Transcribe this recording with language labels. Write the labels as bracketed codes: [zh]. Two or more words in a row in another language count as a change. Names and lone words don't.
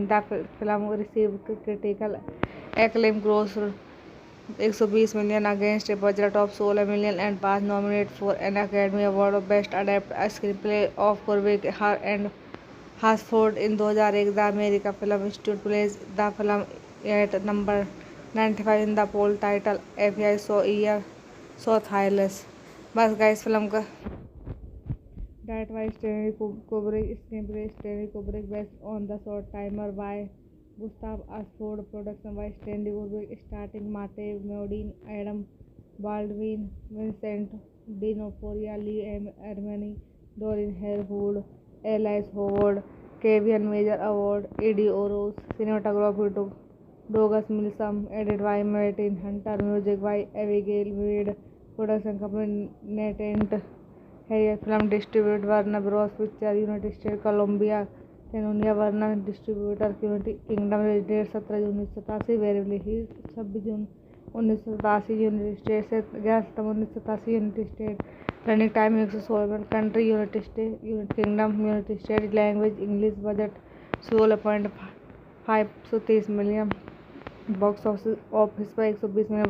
[en] The film received critical acclaim, grossed 120 million against a budget of 16 million, and was nominated for an Academy Award of Best Adapted Screenplay of Kubrick and Hasford in 2001. The American Film Institute placed the film at number 95 in the poll title FBI So Year So Thailand. bas guys film का direct by Stanley Kubrick, screenplay Stanley Kubrick, based on the Short-Timers by Gustav Hasford, production by Stanley Kubrick, starring Marte Modine, Adam Baldwin, Vincent Dinoforia, Lee Ermey, Dorian Harewood, Alice Howard, Kevyn Major Howard, Ed O'Ross, cinematography Douglas Milsome, edit by Martin Hunter, music by Abigail Mead, production company Natant है। film distribute Warner Bros Picture, United States Columbia, Cannon, Warner Distributors, United Kingdom, date 17 June 1987, variable ही 26 June 1987, United States से 11 September 1987, United States, running time 116 minute, country United States, United Kingdom, United States, language English, budget 16.530 million, box office पर 120 million।